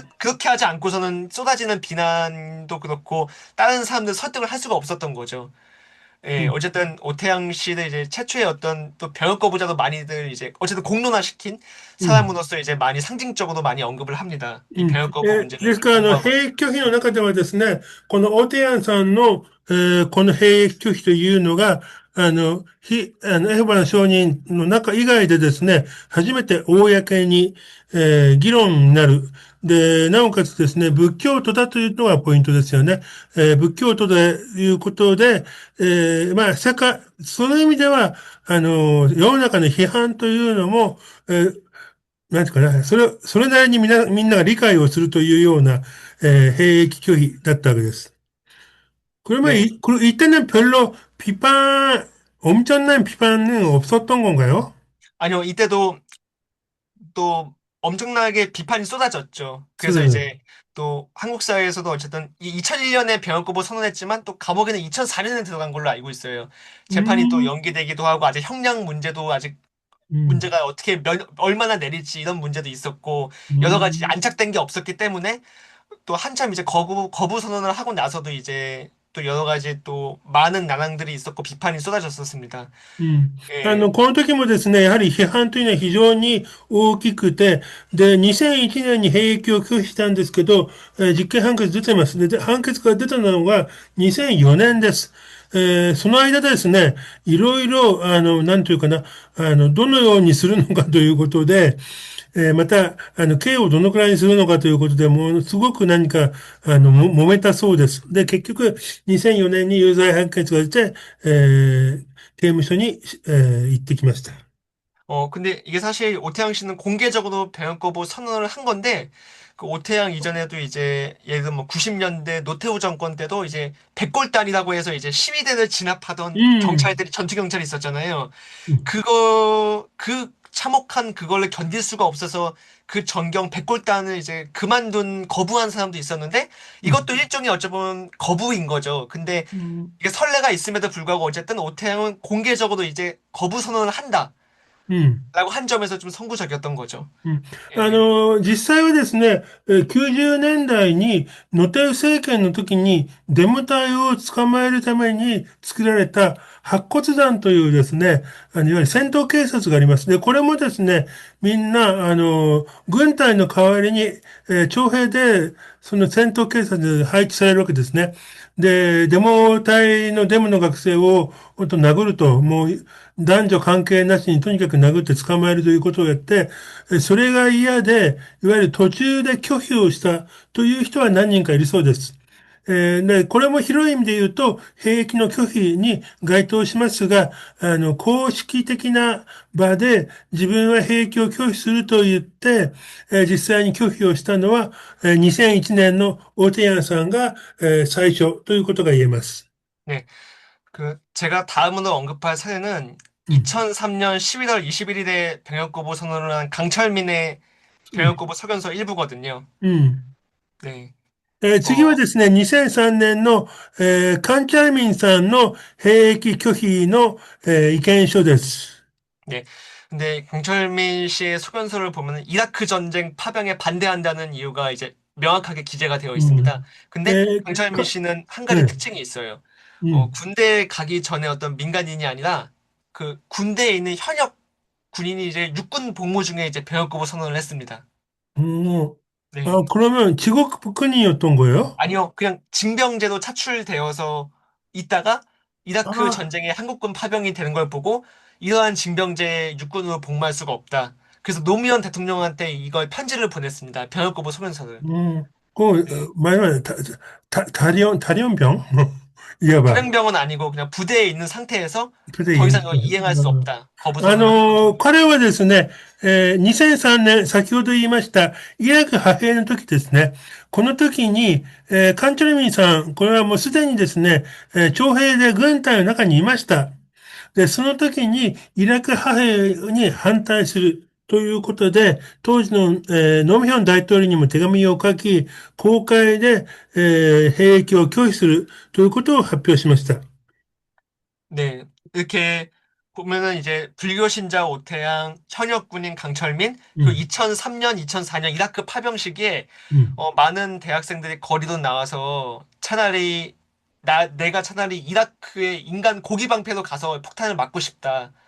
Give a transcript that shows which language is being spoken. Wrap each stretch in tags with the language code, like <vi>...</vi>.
<ko>그렇게 하지 않고서는 쏟아지는 비난도 그렇고, 다른 사람들 설득을 할 수가 없었던 거죠. う 예, ん、 어쨌든 오태양 씨는 이제 최초의 어떤 또 병역 거부자도 많이들 이제 어쨌든 공론화시킨 うん。 사람으로서 이제 많이 상징적으로 많이 언급을 합니다. う 이 ん。 병역 거부 문제를</ko> <ja>ですから、</ja> <ko>공부하고.</ko> <ja>兵役拒否の中ではですね、このオテヤンさんの、この兵役拒否というのが、エホバの証人の中以外でですね、初めて公に、議論になる。で、なおかつですね、仏教徒だというのがポイントですよね。仏教徒でいうことで、その意味では、世の中の批判というのも、なんていうかな、それなりにみんなが理解をするというような,兵役拒否だったわけです.</ja> <ko>그러면 네. 이때는 별로 엄청난 비판은 없었던 건가요? 아니요, 이때도 또 엄청나게 비판이 쏟아졌죠. 그래서 쏟아졌. 이제 또 한국 사회에서도 어쨌든 이 2001년에 병역 거부 선언했지만 또 감옥에는 2004년에 들어간 걸로 알고 있어요. 재판이 또 음, 연기되기도 하고 아직 형량 문제도 아직 음, 문제가 어떻게 얼마나 내릴지 이런 문제도 있었고 여러 가지 음, 안착된 게 없었기 때문에 또 한참 이제 거부 선언을 하고 나서도 이제 또 여러 가지 또 많은 난항들이 있었고 비판이 쏟아졌었습니다. うん。 예.</ko> <ja>この時もですね、やはり批判というのは非常に大きくて、で、2001年に兵役を拒否したんですけど、実刑判決出てます。で、判決が出たのが2004年です。その間ですね、いろいろ、なんというかな、どのようにするのかということで、また、刑をどのくらいにするのかということで、もうすごく何か、揉めたそうです。で、結局、2004年に有罪判決が出て、刑務所に、行ってきました。</ja> <ko>근데 이게 사실 오태양 씨는 공개적으로 병역 거부 선언을 한 건데, 그 오태양 이전에도 이제, 예를 들어 뭐 90년대 노태우 정권 때도 이제 백골단이라고 해서 이제 시위대를 진압하던 음, 경찰들이, 전투 경찰이 있었잖아요. 음, 그 참혹한 그걸를 견딜 수가 없어서 그 전경 백골단을 이제 그만둔 거부한 사람도 있었는데, 음, 이것도 일종의 어쩌면 거부인 거죠. 근데 음, 이게 선례가 있음에도 불구하고 어쨌든 오태양은 공개적으로 이제 거부 선언을 한다. 음。 라고 한 점에서 좀 선구적이었던 거죠. うん。 예.</ko> <ja>実際はですね、90年代に、ノテウ政権の時に、デモ隊を捕まえるために作られた白骨団というですね、いわゆる戦闘警察があります。で、これもですね、みんな、軍隊の代わりに、徴兵で、その戦闘警察で配置されるわけですね。で、デモ隊のデモの学生を、ほんと殴ると、もう、男女関係なしにとにかく殴って捕まえるということをやって、それが嫌で、いわゆる途中で拒否をしたという人は何人かいるそうです。で、これも広い意味で言うと、兵役の拒否に該当しますが、公式的な場で自分は兵役を拒否すると言って、実際に拒否をしたのは、2001年のオーテヤンさんが、最初ということが言えます。</ja> <ko>네. 제가 다음으로 언급할 사례는 うん、 2003년 11월 21일에 병역거부 선언을 한 강철민의 うん、 병역거부 서견서 일부거든요. うん。 네.</ko> <ja>次は 어, ですね、2003年の、カンチャルミンさんの兵役拒否の、意見書です。</ja> <ko>네. 근데 강철민 씨의 소견서를 보면 이라크 전쟁 파병에 반대한다는 이유가 이제 명확하게 기재가 되어 うん。 있습니다. 근데 えー 강철민 か、 씨는 한 う 가지 ん、 특징이 있어요. うん、 군대에 가기 전에 어떤 민간인이 아니라 그 군대에 있는 현역 군인이 이제 육군 복무 중에 이제 병역거부 선언을 했습니다. うん。 네. 그러면 직업군인이었던 거예요? 아니요, 그냥 징병제로 차출되어서 있다가 이라크 아, 전쟁에 한국군 파병이 되는 걸 보고 이러한 징병제에 육군으로 복무할 수가 없다. 그래서 노무현 대통령한테 이걸 편지를 보냈습니다. 병역거부 소견서를. うん。 네.</ko> <ja>前はタリオン병?いわば、</ja> <ko>탈영병은 아니고 그냥 부대에 있는 상태에서 プレイ。 더 이상 이걸 이행할 수 없다. 거부 선언을 한 거죠.</ko> <ja>彼はですね、2003年、先ほど言いました、イラク派兵の時ですね。この時に、カンチョルミンさん、これはもうすでにですね、徴兵で軍隊の中にいました。で、その時にイラク派兵に反対するということで、当時の、ノムヒョン大統領にも手紙を書き、公開で、兵役を拒否するということを発表しました。</ja> <ko>네, 이렇게 보면은 이제 불교 신자 오태양, 현역 군인 강철민, う 그리고 ん、 2003년, 2004년 이라크 파병 시기에 うん、 많은 대학생들이 거리로 나와서 차라리 내가 차라리 이라크의 인간 고기 방패로 가서 폭탄을 맞고 싶다.</ko>